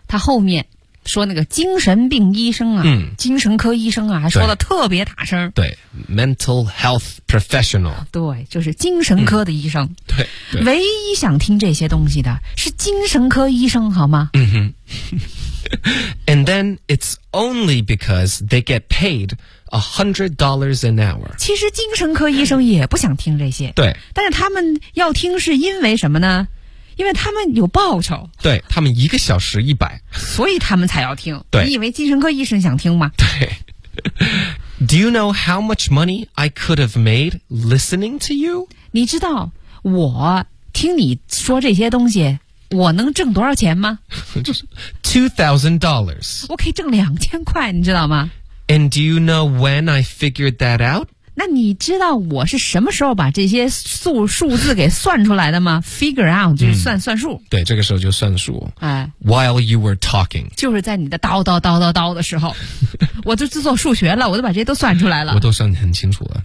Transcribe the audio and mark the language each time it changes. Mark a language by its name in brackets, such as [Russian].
[Chinese] 他后面说那个精神病医生啊、嗯、精神科医生啊还说的特别大声。对 [English] ,mental health professional. [Chinese] 对就是精神科的医生。嗯、对, 对唯一想听这些东西的是精神科医生好吗嗯哼。 [English] And then it's only because they get paid $100 an hour. [Chinese] 其实精神科医生也不想听这些。对。但是他们要听是因为什么呢？因为他们有报酬。对，他们一个小时100。所以他们才要听。对。你以为精神科医生想听吗？对。 [English] Do you know how much money I could have made listening to you? [Chinese] 你知道我听你说这些东西我能挣多少钱吗 [English] $2,000 [Chinese] 我可以挣2000块你知道吗 [English] And do you know when I figured that out? [Chinese] 那你知道我是什么时候把这些数字给算出来的吗？ [English] Figure out [Chinese] 就是算数、对，这个时候就算数。哎， [English] While you were talking， [Chinese] 就是在你的叨叨叨叨叨的时候我就是做数学了，我都把这些都算出来了，我都算得很清楚了。